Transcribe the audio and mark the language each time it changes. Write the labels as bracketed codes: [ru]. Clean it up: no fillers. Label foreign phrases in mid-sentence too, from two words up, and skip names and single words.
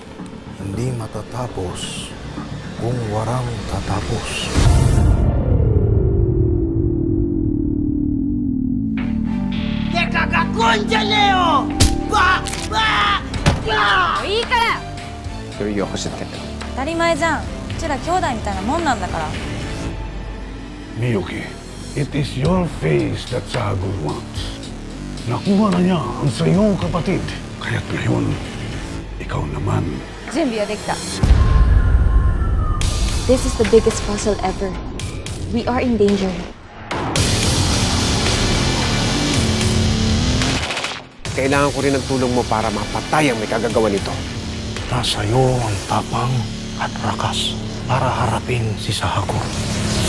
[tl] Hindi matatapos kung walang tatapos. Seryoso ka. [ja] 当たり前じゃん。うちら兄弟みたいなもんなんだから。 [en] Miyuki, it is your face that Sagul wants. [tl] Nakuha na niya ang sa iyong kapatid. Kaya't ngayon, ikaw naman. [ja] 準備はできた。 [en] This is the biggest puzzle ever. We are in danger. [tl] Kailangan ko rin ng tulong mo para mapatay ang may kagagawa nito. Nasa iyo ang tapang at rakas para harapin si Sahagor.